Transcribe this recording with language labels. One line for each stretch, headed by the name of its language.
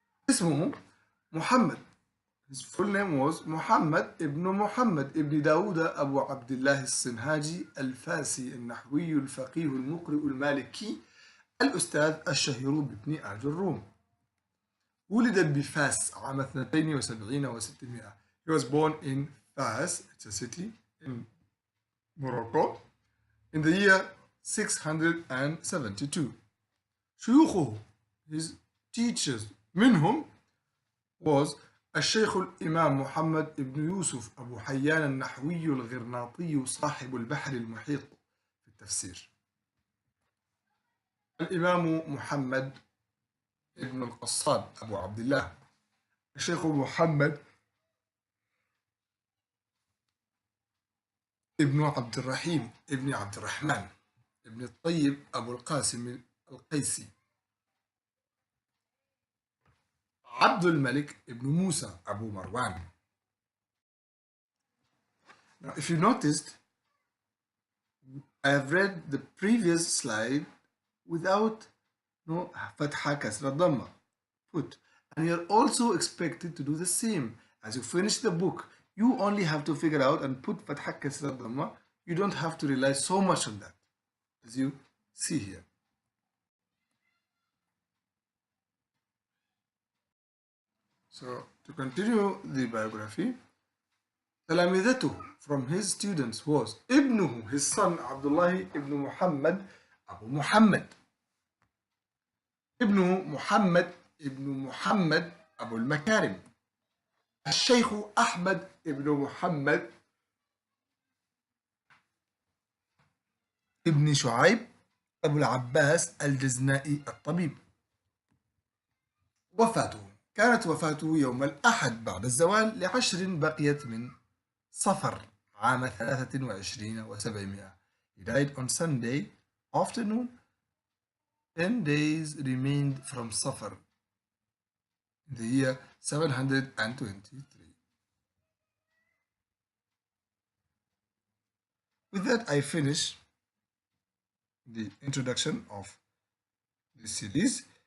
Arabic: اسمه محمد.
English: His full name was Muhammad ibn Muhammad ibn Dawud Abu Abdullah
Arabic: الصنهاجي الفاسي النحوي الفقيه المقرئ المالكي الأستاذ الشهير بابن آجروم. ولد بفاس عام 72 و600.
English: He was born in Fas, it's a city in Morocco, in the year 672.
Arabic: شيوخه,
English: his teachers,
Arabic: منهم
English: was
Arabic: الشيخ الإمام محمد ابن يوسف أبو حيان النحوي الغرناطي صاحب البحر المحيط في التفسير. الإمام محمد ابن القصاب أبو عبد الله. الشيخ محمد ابن عبد الرحيم ابن عبد الرحمن ابن الطيب أبو القاسم القيسي. عبد الملك ابن موسى أبو مروان.
English: Now, if you noticed, I have read the previous slide without no fatha kasra dhamma put, and you're also expected to do the same. As you finish the book, you only have to figure out and put fatha kasra dhamma. You don't have to rely so much on that, as you see here. So to continue the biography, تلامذته from his students was ابنه, his son Abdullah ibn Muhammad Abu Muhammad.
Arabic: ابنه محمد ابن محمد أبو المكارم. الشيخ أحمد ابن محمد ابن شعيب أبو العباس الجزنائي الطبيب. وفاته كانت وفاته يوم الأحد بعد الزوال ل10 بقيت من صفر عام 23 و700.
English: He died on Sunday afternoon. 10 days remained from Safar in the year 723. With that, I finish the introduction of this series.